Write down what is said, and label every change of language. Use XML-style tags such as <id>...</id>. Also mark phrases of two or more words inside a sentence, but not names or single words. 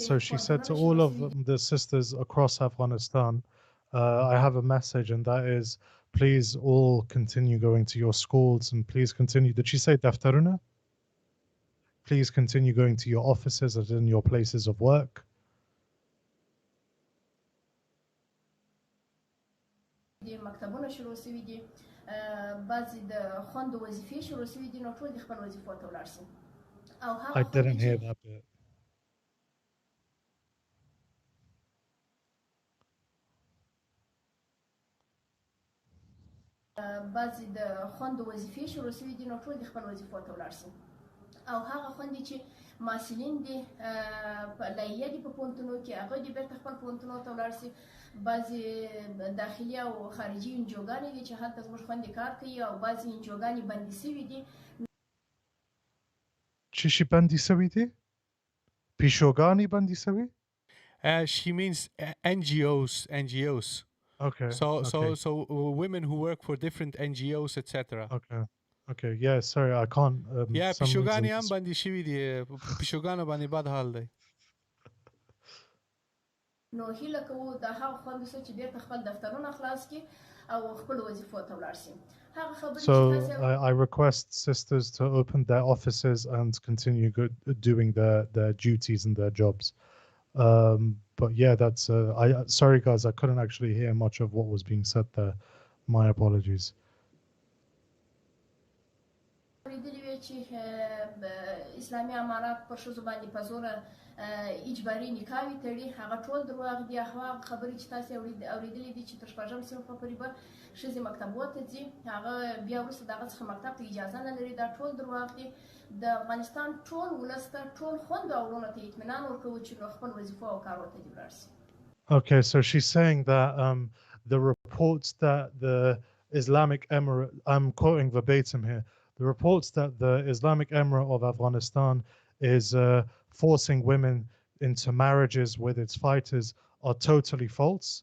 <en>So she said to all of the sisters across Afghanistan, I have a message, and that is, please all continue going to your schools, and please continue. Did she say daftaruna? Please continue going to your offices and in your places of work.</en> <ps>مکتبونه شروع شوي دي، بعضې د خوندو وظیفې شروع شوي دي، نو ټول دې خپل وظیفو ته ولاړ شي.</ps> <en>I didn't hear that bit.</en> <ps>بعضې د خوندو وظیفې شروع شوي دي، نو ټول دې خپل وظیفو ته ولاړ شي. او هغه خوندې چې محصلین دي لایحه دي په پوهنتونو کې، هغه دې بېرته خپل پوهنتونو ته ولاړ شي. بعضې داخلي او خارجي انجوګانې دي چې هلته زموږ خویندې کار کوي، او بعضې انجوګانې بندي شوي دي. چی بندی شوی دی؟ پیشوگانی بندی شوی؟</ps> <en>She means NGOs. Okay. So women who work for different NGOs, etc. Okay. Yeah, sorry, I can't. Yeah,</en> <ps>پیشوگانی هم بندی شوی دی. پیشوگان باندې بد حال دی. نو هیله کوو د هغه خوندو څخه چې بیرته خپل دفترونه خلاص کړي او خپل وظیفو ته ولاړ شي.</ps> <en>So I request sisters to open their offices and continue doing their duties and their jobs. But yeah, that's sorry guys, I couldn't actually hear much of what was being said there. My apologies.</en> <ps>اسلامي امارات پر ښځو باندې په زوره اجباري نکاحوې تړي، هغه ټول دروغ دي. هغه خبرې چې تاسې اورېدلې دي چې تر شپږم صنفه پورې به ښځې مکتبو ته ځي، هغه بیا وروسته د هغه څخه مکتب ته اجازه نه لري، دا ټول دروغ دي. د افغانستان ټول ولس ته، ټول خویندو او وروڼو ته اطمینان ورکوو چې نو خپل وظیفو او کارو ته دې ولاړ شي.</ps> <en>Okay, so she's saying that the reports that the Islamic Emirate, I'm quoting verbatim here, the reports that the Islamic Emirate of Afghanistan is forcing women into marriages with its fighters are totally false.</en>